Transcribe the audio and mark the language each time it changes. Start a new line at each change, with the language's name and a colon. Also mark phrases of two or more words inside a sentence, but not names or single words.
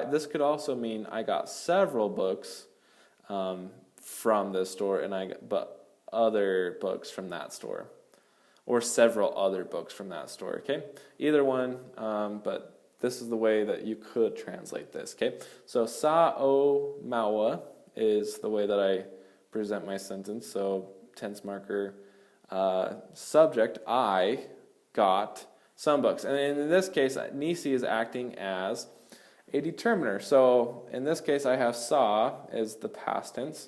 English: This could also mean I got several books from this store, but other books from that store, or several other books from that store. Okay, either one, but this is the way that you could translate this. Okay, so
Samoan: sa o maua
English: is the way that I present my sentence. So tense marker, subject, I got some books. And in this case, Nisi is acting as a determiner. So in this case, I have saw as the past tense.